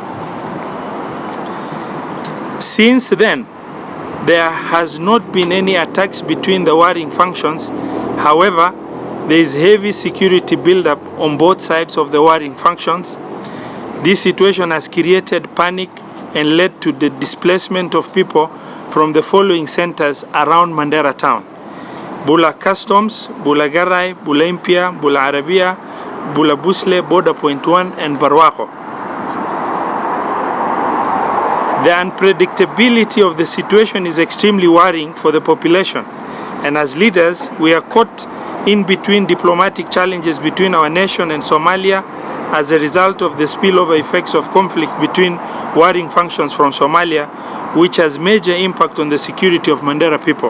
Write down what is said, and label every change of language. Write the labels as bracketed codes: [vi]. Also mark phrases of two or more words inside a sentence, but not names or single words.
[en] Since then, there has not been any attacks between the warring factions. However, there is heavy security build-up on both sides of the warring factions. This situation has created panic and led to the displacement of people from the following centers around Mandera town: Bula Customs, Bula Garai, Bula Impia, Bula Arabia, Bula Busle, Border Point 1, and Barwaco. The unpredictability of the situation is extremely worrying for the population, and as leaders, we are caught in between diplomatic challenges between our nation and Somalia as a result of the spillover effects of conflict between warring factions from Somalia, which has major impact on the security of Mandera people.